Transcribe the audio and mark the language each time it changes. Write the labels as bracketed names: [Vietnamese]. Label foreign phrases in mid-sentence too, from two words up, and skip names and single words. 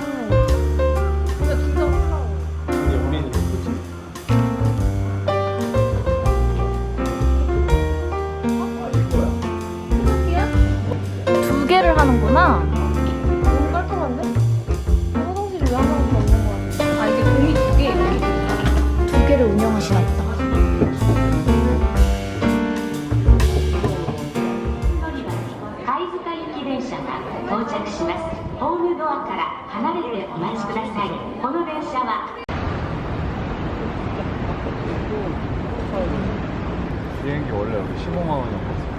[Korean] 두 개를 하는구나. 너무 깔끔한데? 화장실이 왜 하나밖에 없는 거야? 아 이게 공이 두 개. 두 개를 운영하시나 보다. [Japanese] 貝塚行き電車が到着します。ホームドアから離れてお待ちください。この電車は [Korean] 비행기 원래 여기 15만 원이었거든.